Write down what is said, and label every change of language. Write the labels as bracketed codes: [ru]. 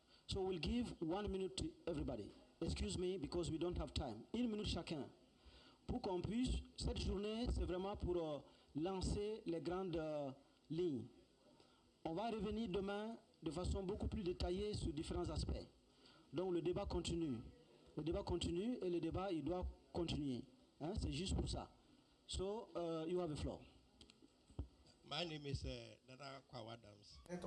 [en] So we'll give 1 minute to everybody. Excuse me because we don't have time. [fr] 1 minute chacun. Pour qu'on puisse, cette journée, c'est vraiment pour lancer les grandes lignes. On va revenir demain de façon beaucoup plus détaillée sur différents aspects. Donc le débat continue. Le débat continue et le débat, il doit continuer. Hein? C'est juste pour ça. [en] So, you have the floor. My name is Nana Kwawadams.